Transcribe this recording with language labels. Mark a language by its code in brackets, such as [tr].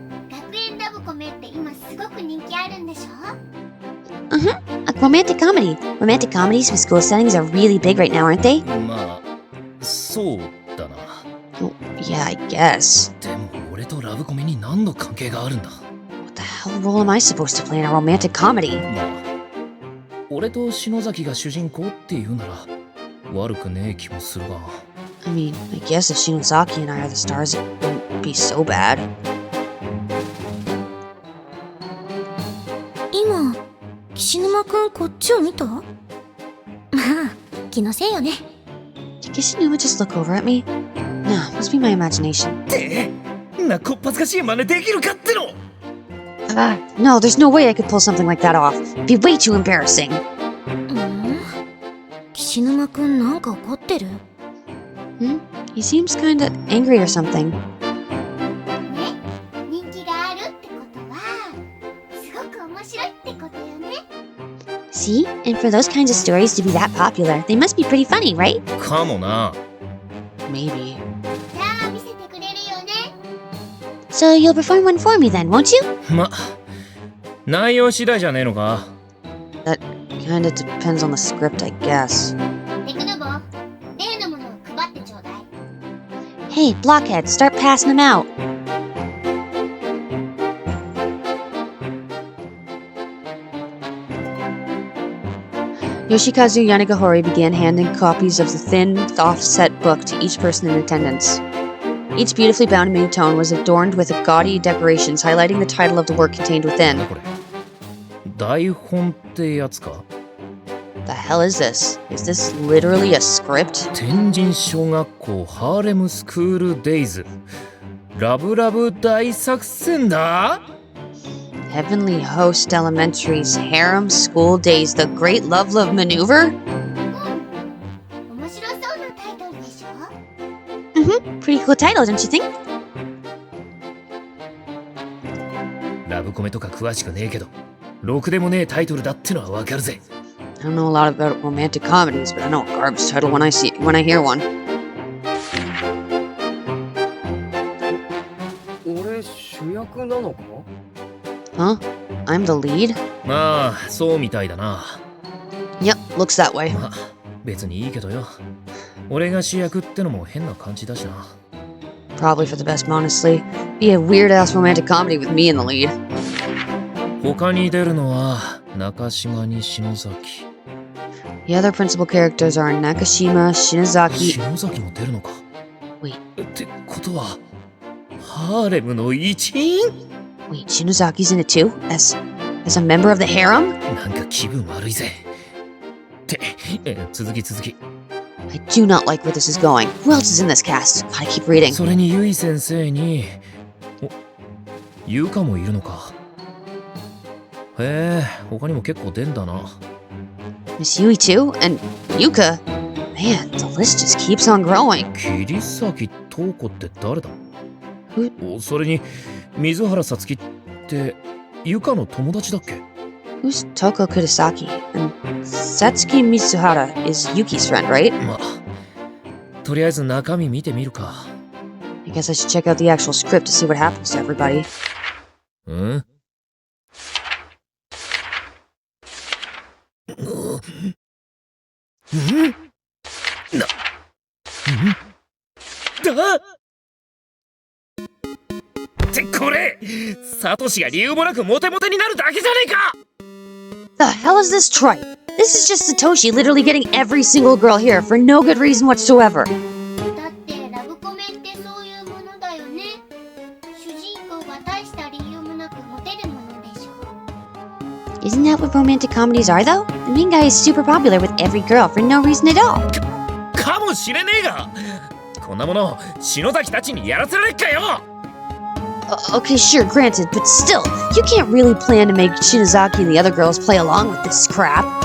[ja] 学園ラブコメって今すごく人気あるんでしょ？ [en] A romantic comedy. Romantic comedies with school settings are really big right now, aren't they? [ja] まあ、そうだな。 [en] Oh, yeah, I guess. [ja] でも俺とラブコメに何の関係があるんだ [en] What the hell role am I supposed to play in a romantic comedy? [ja] まあ、俺と篠崎が主人公っていうなら悪くねえ気もするが。 [en] I mean, I guess if Shinozaki and I are the stars, it wouldn't be so bad. [ja] 今、岸沼くんこっちを見た？まあ、気のせいよね。 [en] Did Kishinuma just look over at me? Nah, must be my imagination. [ja] ってなこっぱずかしい真似できるかっての [en] No, there's no way I could pull something like that off. It'd be way too embarrassing. [ja] 岸沼くんなんか怒ってる？ [en] He seems kinda angry or something. [ja] ね、人気があるってことは、すごく面白いってことよね。 [en] See? And for those kinds of stories to be that popular, they must be pretty funny, right? [ja] かもな。 [en] Maybe. [ja] じゃあ見せてくれるよね。 [en] So you'll perform one for me then, won't you? [ja] ま、内容次第じゃねえのか。 [en] That kinda depends on the script, I guess. [ja] テクノボ、例のものを配ってちょうだい。 [en] Hey, blockheads, start passing them out. Yoshikazu Yanagihori began handing copies of the thin, offset book to each person in attendance. Each beautifully bound mini tome was adorned with gaudy decorations highlighting the title of the work contained [ja] なん [en] within. [ja] だこれ。台本ってやつか。 [en] The hell is this? Is this literally a script? [ja] 天神小学校ハーレムスクールデイズ。ラブラブ大作戦だ [en] Heavenly Host Elementary's Harem School Days, The Great Love Love Maneuver? [ja] 面白そうなタイトルでしょ？ [en] Pretty cool title, don't you think? [ja] ラブコメとか詳しくねえけど、ろくでもねえタイトルだってのはわかるぜ。 [en] I don't know a lot about romantic comedies, but I know a garbage title when I hear one. [ja] 俺主役なのか？ [en] Huh? I'm the lead? [ja] まあ、そうみたいだな。 [en] Yep, looks that way. [ja] まあ、別にいいけどよ。俺が主役ってのも変な感じだしな。 [en] Probably for the best, honestly. Be a weird-ass romantic comedy with me in the lead. [ja] 他に出るのは中島に篠崎。 [en] The other principal characters are Nakashima, Shinozaki... [ja] 篠崎も出るのか。 [en] Wait. [ja] ってことは、ハーレムの一員 [en] Wait, Shinozaki's in it too? As a member of the harem? [ja] なんか気分悪いぜ。って、続き。 [en] I do not like where this is going. Who else is in this cast? Gotta keep reading. [ja] それにゆい先生に、ゆうかもいるのか。へえ、他にも結構出んだな。 [en] Miss Yui too? And Yuka? Man, the list just keeps on growing. [ja] 桐崎東子って誰だ [en] Who- [ja] それに、水原さつきってゆかの友達だっけ [en] Who's Toko Kurosaki? And Satsuki Mitsuhara is Yuki's friend, right? [ja] まあ、とりあえず中身見てみるか。 [en] I guess I should check out the actual script to see what happens to everybody. [ja] んだってこれサトシが理由もなくモテモテになるだけじゃねえか [en] The hell is this tripe? This is just Satoshi literally getting every single girl here for no good reason whatsoever. [ja] だってラブコメってそういうものだよね。主人公が大した理由もなくモテるものでしょ。 [en] Isn't that what romantic comedies are, though? The main guy is super popular with every girl for no reason at all. [ja] かもしれねえがこんなもの篠崎たちにやらせられっかよ [en] Okay, sure, granted, but still, you can't really plan to make Shinozaki and the other girls play along with this crap.